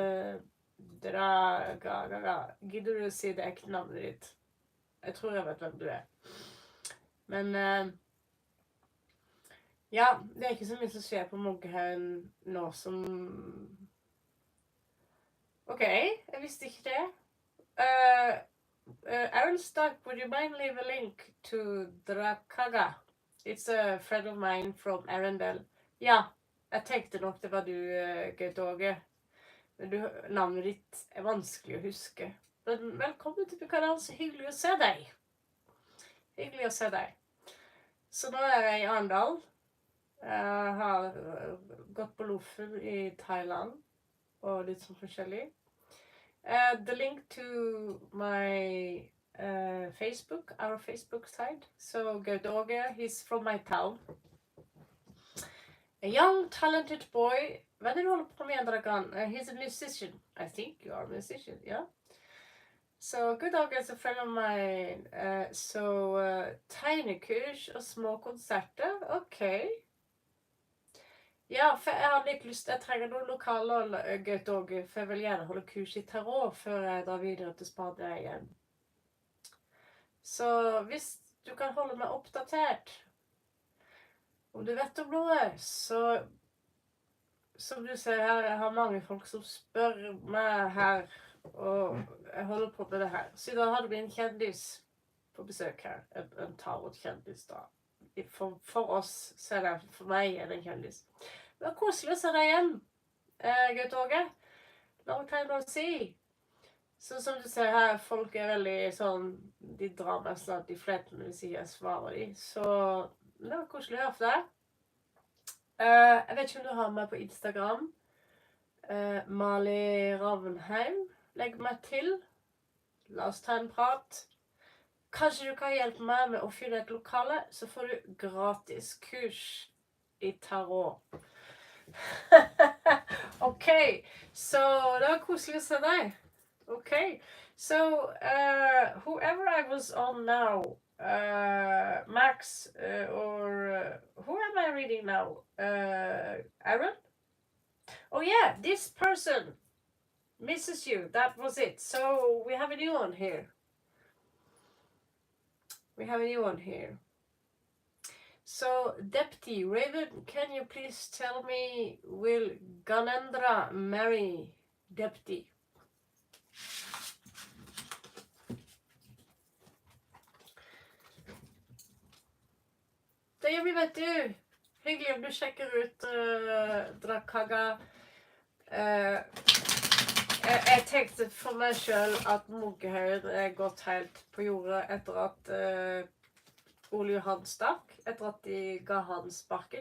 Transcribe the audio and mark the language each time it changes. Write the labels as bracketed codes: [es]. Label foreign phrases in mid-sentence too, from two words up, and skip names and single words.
[no] Gidder du å si det ekte navnet ditt? Jeg tror jeg vet hvem du er. Men ja, det er ikke så mye som skjer på Munkehaugen nå som OK, jeg visste ikke det. [en] Aaron Stark, would you mind leave a link to Drakaga? It's a friend of mine from Arendal. [no] Ja, jeg tenkte nok det var du, Gaut Åge. Navnet ditt er vanskelig å huske. Men velkommen til kanalen, så hyggelig å se deg. Hyggelig å se deg. Så nå er jeg i Arendal. Jeg har gått på Lofen i Thailand, og litt sånn forskjellig. [en] The link to my Facebook, our Facebook side. So Gaut Åge, he's from my town. A young, talented boy. [no] Hva er det du holder på med, Dragan? [en] He's a musician. I think you are a musician, yeah? So Gaut Åge is a friend of mine. [no] Tegnekurs og små konserter. OK. Ja, for jeg har litt lyst. Jeg trenger noen lokaler, Gaut Åge, for jeg vil gjerne holde kurs i tarot før jeg drar videre til Spania igjen. Så hvis du kan holde meg oppdatert, om du vet om noe, så som du ser her, jeg har mange folk som spør meg her, og jeg holder på med det her. Så da hadde vi en kjendis på besøk her, en tarot-kjendis da. For oss, så er det for meg er det en kjendis. Det var koselig å se deg igjen, Gaut Åge. [en] Long time no see. [no] Så som du ser her, folk er veldig sånn, de drar meg snart i fletten hvis jeg svarer de. Så det var koselig å høre for deg. Jeg vet ikke om du har meg på Instagram. Mali Ravnheim. Legg meg til. La oss ta en prat. Kanskje du kan hjelpe meg med å finne et lokale, så får du gratis kurs i tarot. OK, så det var koselig å se deg. [en] OK, so whoever I was on now, Max, or who am I reading now? Aaron? Oh yeah, this person misses you. That was it. So we have a new one here. So, Deputy Raven, can you please tell me, will Ganendra marry Deputy? [no] Det gjør vi, vet du. Hyggelig om du sjekker ut Drakaga. Jeg tenkte for meg selv at Munkehaugen er gått helt på jordet etter at Ole Johan stakk, etter at de ga han sparken.